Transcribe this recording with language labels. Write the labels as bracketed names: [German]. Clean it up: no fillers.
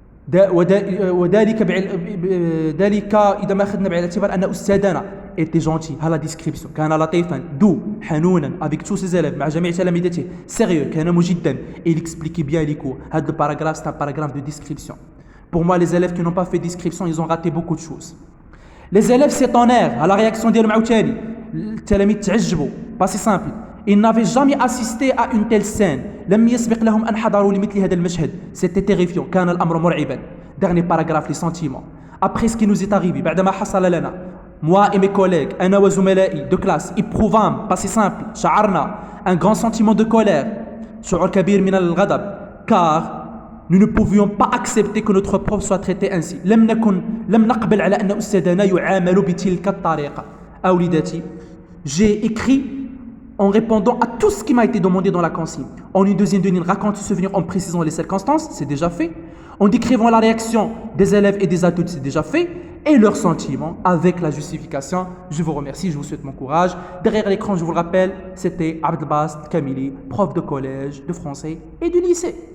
[Arabic] ذلك إذا ما أخذنا بعين الاعتبار أن أستاذنا [French] était gentil à la description [Arabic] كان لطيفا [French] doux [Arabic] حنونا [French] avec tous ses élèves [Arabic] مع جميع تلاميذته [French] sérieux [Arabic] كان مجدا [French] et il expliquait bien les cours هذا le paragraphe c'est un paragraphe de description. Pour moi les élèves qui n'ont pas fait description ils ont raté beaucoup de choses. Les élèves s'étonnèrent à la réaction [Arabic] ديالهم عاوتاني التلاميذ تعجبوا [French] pas c'est simple. Ils n'avaient jamais assisté à une telle scène. [Arabic] لم يسبق لهم أن حضروا لمثل هذا المشهد. [French] C'était terrifiant. [Arabic] كان الأمر مرعبا. [French] Dernier paragraphe, les sentiments. Après ce qui nous est arrivé, [Arabic] بعدما حصل لنا, [French] moi et mes collègues, [Arabic] أنا وزملائي [French] de classe, éprouvâmes, pas si simple, [Arabic] شعرنا [French] un grand sentiment de colère, [Arabic] شعور كبير من الغضب, [French] car nous ne pouvions pas accepter que notre prof soit traité ainsi. [Arabic] لم نقبل على أن أستاذنا يعامل بتلك الطريقة. [French] أولادتي, j'ai écrit en répondant à tout ce qui m'a été demandé dans la consigne. En une deuxième ligne, raconte ce souvenir en précisant les circonstances, c'est déjà fait. En décrivant la réaction des élèves et des adultes, c'est déjà fait. Et leurs sentiments avec la justification. Je vous remercie, je vous souhaite mon courage. Derrière l'écran, je vous le rappelle, c'était Abdelbast Kamili, prof de collège, de français et du lycée.